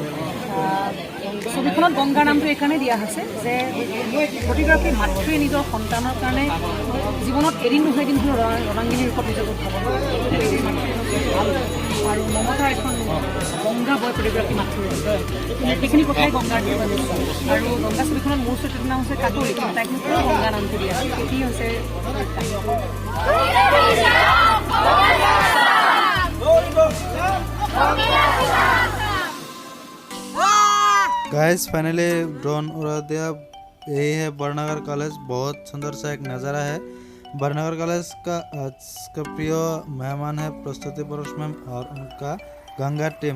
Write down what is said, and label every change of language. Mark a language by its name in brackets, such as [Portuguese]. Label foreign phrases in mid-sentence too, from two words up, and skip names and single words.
[Assamese] ছবিখনত গংগাৰ নামটো এইকাৰণে দিয়া হৈছে যে প্ৰতিগৰাকী মাতৃয়ে নিজৰ সন্তানৰ কাৰণে জীৱনত এদিন নহয় এদিন ৰণাংগিনী ৰূপত নিজকে উত্থাপন কৰে আৰু মমতাৰ এখন গংগা বয় প্ৰতিগৰাকী মাতৃৰ। সেইখিনি কথাই গংগাৰ আৰু গংগা ছবিখনত মোৰ চৰিত্ৰৰ নাম হৈছে কাকলি, তাইক গংগা নামটো দিয়া হৈছে। এটি হৈছে [English] guys finally drone [Hindi] उड़ा दिया। यही है बड़नगर कॉलेज। बहुत सुंदर सा एक नज़ारा है। बड़नगर कॉलेज का आज का प्रिय मेहमान है प्रस्तुति पुरुष मैम और उनका गंगा टीम।